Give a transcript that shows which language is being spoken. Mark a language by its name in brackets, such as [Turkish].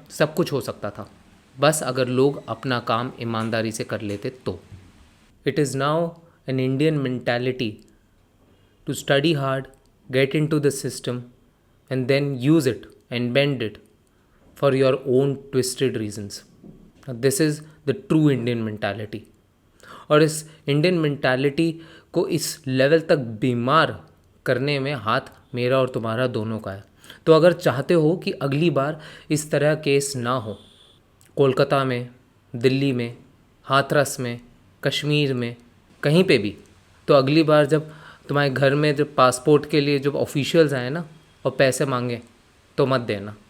[Hindi] सब कुछ हो सकता था बस अगर लोग अपना काम ईमानदारी से कर लेते तो। [English] It is now an Indian mentality to study hard, get into the system and then use it and bend it for your own twisted reasons. Now, this is the true Indian mentality. [Hindi] और इस Indian mentality को इस level तक बीमार करने में हाथ मेरा और तुम्हारा दोनों का है। तो अगर चाहते हो कि अगली बार इस तरह केस ना हो, कोलकाता में, दिल्ली में, हाथरस में, कश्मीर में, कहीं पे भी, तो अगली बार जब तुम्हारे घर में जब पासपोर्ट के लिए जब ऑफिशियल्स आए ना और पैसे मांगे तो मत देना।